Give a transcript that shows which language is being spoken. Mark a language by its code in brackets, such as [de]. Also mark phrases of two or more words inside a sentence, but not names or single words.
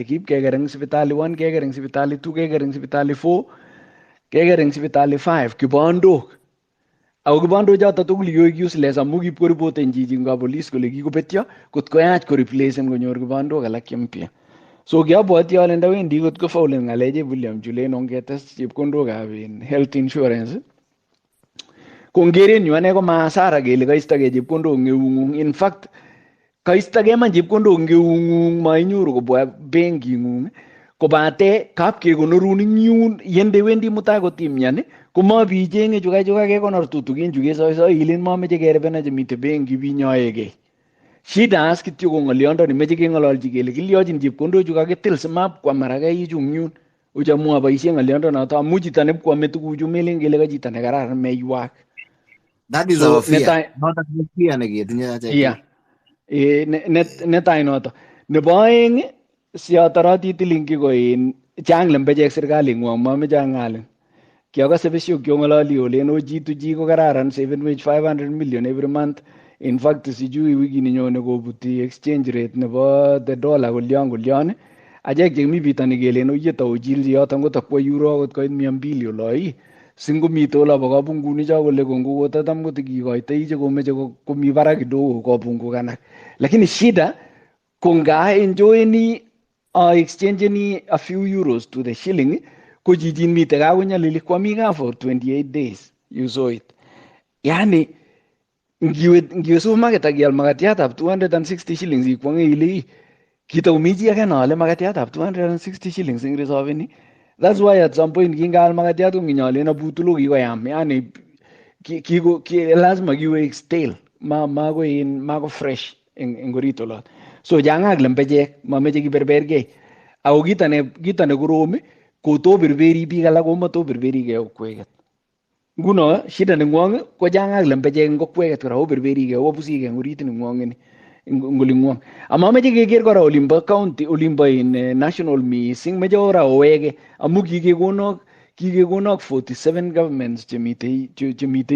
[kln] Kipkeker eng sipitali 1, keker eng sipitali 2, keker eng sipitali 4, keker eng sipitali 5 kibandok. Ako kibandok chotok tugul yoik useless amu kipkoripoten chichi nga police kole kikobetyo kotkoyach koreplacen konyor kibandok alak chempya. So kiabwoti ale ndawendi kotko faulen ngaleche William Julen ongetes chepkondokab [en] health insurance. [kln] Kongerenyu ane ko maasara kele kaistogei chepkondok eng eung'ung. [en] In fact, [kln] kaistogei man chepkondok eng eung'ung mainyoru kobwa benking'ung kobate kapkekonorun ing yun yendewendi mutai kotimyan komabichenge chukakekonor tutukin chu kesoisoi ilen mameche kerebena chemite benki binyoegei. Shida as kityo ko ng'olyondoni meche keng'ololchi kele kilyochin chepkondok chu kakitil simapkwa marakai chu yun. Uchamu aboisie ng'oliondonoto amu chito nepkwame tuguchu melen kele ka chito nekararan meiwak. [en] That is our fear. Not a fear [kln] neketinye achek. Yeah. Netai noto. Nebo aeng siatoroti Tilingi ko chang lembechek serikali ng'wong mameche ang'alin. Kiakase besiok kyong'ololi olen G2G ko kararan savenwech 500 million [en] every month. In fact, [kln] sijui wiki ninyone kobuti [en] exchange rate [kln] nebo [en] the dollar [kln] kolyon. Achek chemi bitani kelen oye tauchilchi yoton kotakwo euro akot koit 200 oloi. Singomite olabo kabunguni cho kole kongo kotatam kotikikoitoi chekomeche komi barak kidogo kabungukanak. [sw] Lakini shida [kln] konga enjoyeni exchangeni [en] a few euros to the shilling [kln] ko chichin mite kakonyalili kwami ka [en] for 28 days. You saw it. [kln] Yani ngiwe supermarket akial makatiatab 260 shillings ikwange ile kitakomi chi age nole makatiatab 260 shillings ing resolveni. [en] That's why at some point [kln] kingaal makatiat ko nginyolen abutulo kikoyam. [sw] Yani lazima [kln] kiwe stale mako fresh eng orit olot. So changak lembechek mameche kiberbergei. Ako kita ne korom ko to berberi biik alak ko mato berberi ke okweket. nguno shida nengwong ko changak lembeche ngokweket kora oberberike obusike eng orit nengwong ini ngolingwong amameche keker kora olimbo county olimbo in national mising meche ora oweke amu kikekonok 47 governments chemite